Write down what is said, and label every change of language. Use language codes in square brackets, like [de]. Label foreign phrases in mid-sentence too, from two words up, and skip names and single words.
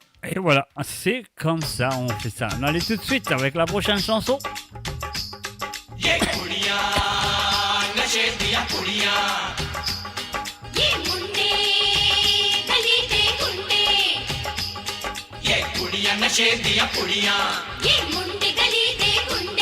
[fr] Et voilà, c'est comme ça, on fait ça. On allait tout de suite avec la prochaine chanson. [pa] ਇਹ ਕੁੜੀਆਂ ਨਸ਼ੇ ਦੀਆਂ ਕੁੜੀਆਂ ਇਹ ਮੁੰਡੇ ਗਲੀ ਦੇ ਗੁੰਡੇ ਇਹ ਕੁੜੀਆਂ ਨਸ਼ੇ ਦੀਆਂ ਕੁੜੀਆਂ ਇਹ ਮੁੰਡੇ ਗਲੀ ਦੇ ਗੁੰਡੇ